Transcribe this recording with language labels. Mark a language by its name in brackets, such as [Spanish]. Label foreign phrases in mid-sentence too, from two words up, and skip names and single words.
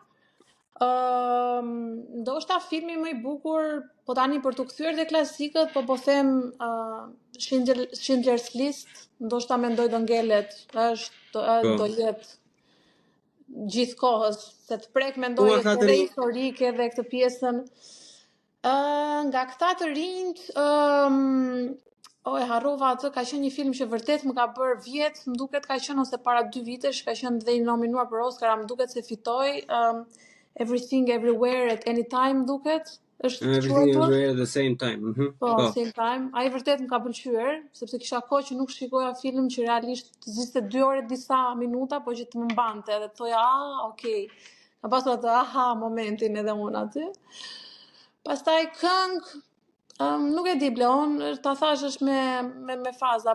[Albanian] Ndoshta filmi më i bukur, po tani për të kthyer te klasikët, po them Schindler's List, ndoshta mendoj do ngelet, do jetë gjithkohës, se të prek mendoj edhe historike dhe këtë pjesën. Nga këta të rinjt, e harrova atë, ka qenë një film që vërtet më ka bërë vjet, më duket ka qenë ose para 2 vitesh, ka qenë dhe i nominuar për Oscar, më duket se fitoi Everything Everywhere at Any Time, duket. Everything Everywhere at the Same Time. Po, Same Time. Ai vërtet më ka pëlqyer, sepse kisha kohë që nuk shikoja film që realisht të ziste 2 orë disa minuta, po që të më mbante dhe të thoja, okay. Ka pasur atë momentin edhe unë aty. Pastaj këngë, Nuk e di Bleon, ta thash është me faza.